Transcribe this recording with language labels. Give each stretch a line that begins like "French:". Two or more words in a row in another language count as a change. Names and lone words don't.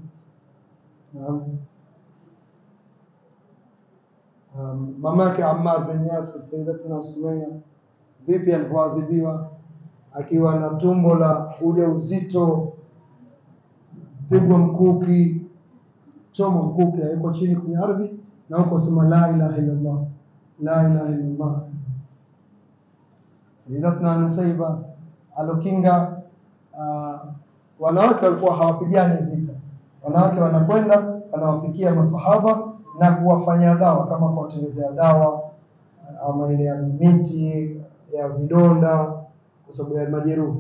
Swahili: Mamake Ammar bin Yasir, Sayyidatuna Sumayya, vipi alipoadhibiwa akiwa na tumbo la ujauzito, pigwa mkuki, choma mkuki, yuko chini kwenye ardhi na huko sema
Arabic: لا إله إلا الله، لا إله إلا الله.
Swahili: Sayyidatuna Nusayba alokinga wanawake walikuwa hawapigani vita. Wanawake wanakwenda wanawapikia masahaba na kuwafanyia dawa, kama kuwatengenezea dawa ama ile ya miti ya vidonda kwa sababu ya majeruhi.